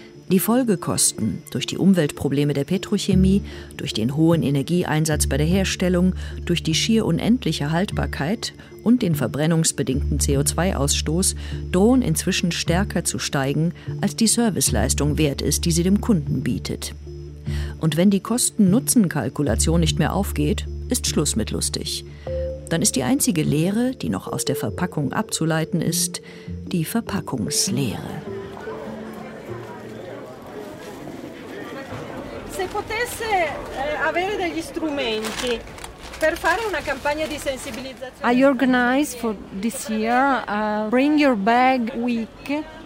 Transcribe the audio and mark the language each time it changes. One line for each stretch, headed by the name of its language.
German: Die Folgekosten durch die Umweltprobleme der Petrochemie, durch den hohen Energieeinsatz bei der Herstellung, durch die schier unendliche Haltbarkeit und den verbrennungsbedingten CO2-Ausstoß drohen inzwischen stärker zu steigen, als die Serviceleistung wert ist, die sie dem Kunden bietet. Und wenn die Kosten-Nutzen-Kalkulation nicht mehr aufgeht, ist Schluss mit lustig. Dann ist die einzige Lehre, die noch aus der Verpackung abzuleiten ist, die Verpackungslehre.
Italian: Se potesse avere degli strumenti per fare una campagna di sensibilizzazione.
English: I organize for this year a Bring Your Bag Week.